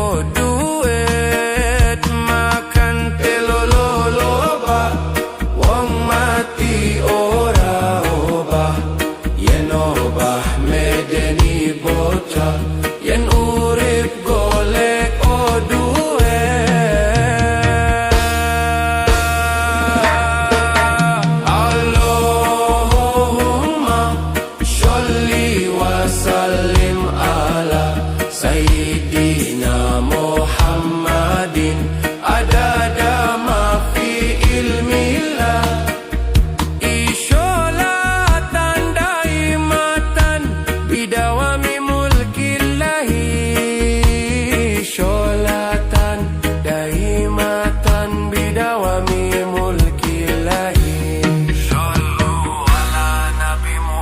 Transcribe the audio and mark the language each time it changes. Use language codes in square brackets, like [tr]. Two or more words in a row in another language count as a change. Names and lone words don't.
[jv] duit makan teloloba wong mati ora obah yen obah medeni bocah yen urip golek duit [ar] اللهم صل وسلم على سيدنا محمد عدد ما في علم الله صلاة دائمة بدوام ملك الله صلاة دائمة بدوام ملك الله صلوا على النبي